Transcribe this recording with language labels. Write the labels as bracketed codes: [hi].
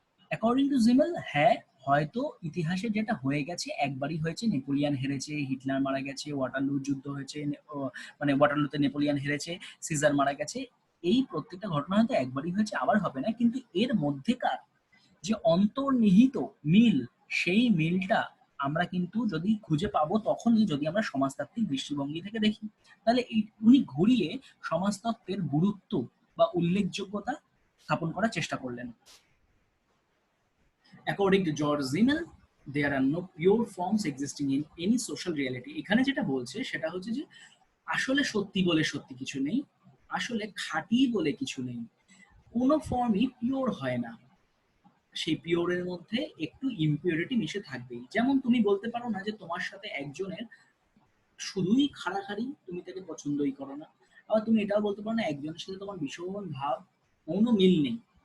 [en] according to [bn] Gmail, হ্যাঁ, হয়তো ইতিহাসে যেটা হয়ে গেছে একবারই হয়েছে, নেপোলিয়ান হেরেছে, হিটলার মারা গেছে, ওয়াটারলু যুদ্ধ হয়েছে, মানে ওয়াটারলুতে নেপোলিয়ান হেরেছে, সিজার মারা গেছে, এই প্রত্যেকটা ঘটনা হয়তো একবারই হয়েছে, আবার হবে না, কিন্তু এর মধ্যেকার যে অন্তর্নিহিত মিল, সেই মিলটা আমরা কিন্তু যদি খুঁজে পাবো তখনই যদি আমরা সমাজতাত্ত্বিক দৃষ্টিভঙ্গি থেকে দেখি। তাহলে উনি ঘুরিয়ে সমাজতত্ত্বের গুরুত্ব বা উল্লেখযোগ্যতা স্থাপন করার চেষ্টা করলেন। [en] According to George Simmel, there are no pure forms existing in any social reality. [bn] এখানে যেটা বলছে সেটা হচ্ছে যে আসলে সত্যি বলে সত্যি কিছু নেই, আসলে খাঁটি বলে কিছু নেই, কোনো ফর্মই পিওর হয় না, সেই পিওরের মধ্যে একটু ইমপিউরিটি মিশে থাকবেই। যেমন তুমি বলতে পারো না যে তোমার সাথে একজনের শুধুই খাড়াখাড়ি, তুমি তাকে পছন্দই করো না, আবার তুমি এটাও বলতে পারো না একজনের সাথে তোমার ভীষণ ভাব, কোনো মিল নেই।